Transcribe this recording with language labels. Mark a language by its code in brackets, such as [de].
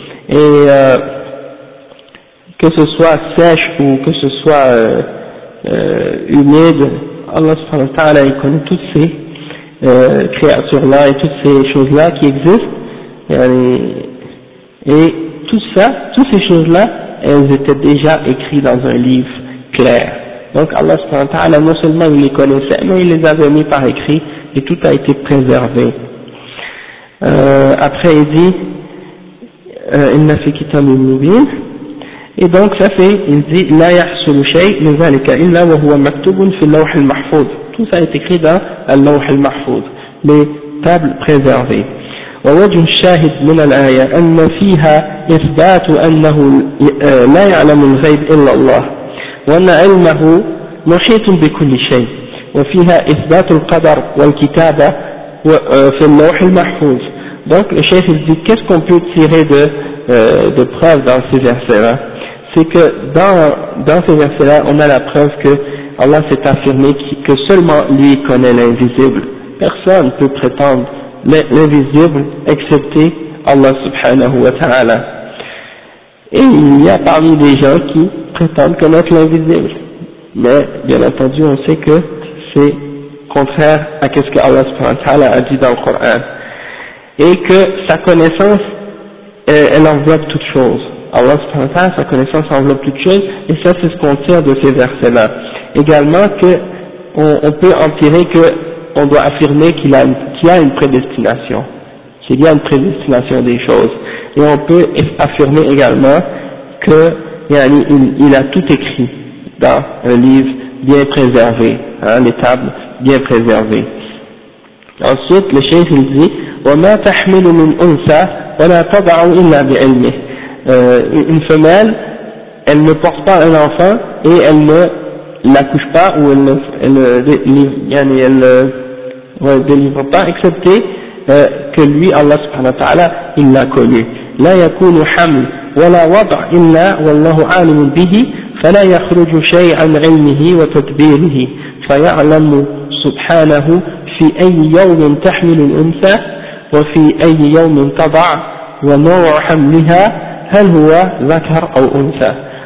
[fr] Et que ce soit sèche ou que ce soit humide, Allah subhanahu wa ta'ala, il connaît toutes ces créatures-là et toutes ces choses-là qui existent. Et tout ça, toutes ces choses-là, elles étaient déjà écrites dans un livre clair. Donc Allah subhanahu wa ta'ala, non seulement il les connaissait, mais il les avait mis par écrit et tout a été préservé. Après il dit, [ar] إِنَّ فِي كِتَابِ مُبِينٍ. [fr] Et donc ça fait, il dit, [ar] لَا يَحْصُلُ شَيْءٍ لِذَلِكَ إِلَّا وَهُوَ مَكْتُوبٌ فِي اللَّوْحِ الْمَحْفُوظِ. [fr] Tout ça est écrit dans اللوح المحفوظ, les tables préservées. [ar] ووجه الشاهد من الآية أن فيها إثبات أنه لا يعلم الغيب إلا الله وأن علمه محيط بكل شيء وفيها إثبات القدر والكتابة في اللوح المحفوظ. [fr] Donc le chef il dit, qu'est-ce qu'on peut tirer de preuve dans ces versets-là? C'est que dans ces versets-là, on a la preuve que Allah s'est affirmé que seulement lui connaît l'invisible. Personne ne peut prétendre l'invisible excepté Allah subhanahu wa ta'ala. Et il y a parmi des gens qui prétendent connaître l'invisible. Mais bien entendu, on sait que c'est contraire à ce que Allah subhanahu wa ta'ala a dit dans le Coran. Et que sa connaissance, elle enveloppe toute chose. Allah subhanahu wa ta'ala, sa connaissance enveloppe toute chose, et ça c'est ce qu'on tire de ces versets-là. Également que on peut en tirer que on doit affirmer qu'il y a une prédestination. Qu'il y a une prédestination des choses. Et on peut affirmer également que il a tout écrit dans un livre bien préservé, les tables bien préservées. Ensuite, le cheikh il dit, [ar] وَمَا تَحْمِلُ مِنْ أُنْثَى وَلَا تَضَعُ إِلَّا بِعِلْمِهِ. [fr] Une femelle, elle ne porte pas un enfant et elle ne l'accouche pas ou elle ne délivre pas, excepté que lui, Allah subhanahu wa ta'ala, il l'a connu. [ar] لَا يَكُونُ حَمْلُ وَلَا وَضَعُ إِلَّا وَاللَّهُ عَالِمُ بِهِ فَلَا يَخْرُجُ شَيْعًا عِلْمِهِ وَتَدْبِيرِهِ فَيَعْلَمُ سُبْحَانَهُ في أي يوم تحمل الأنثى وفي أي يوم تضع ونوع حملها هل هو ذكر أو أنثى.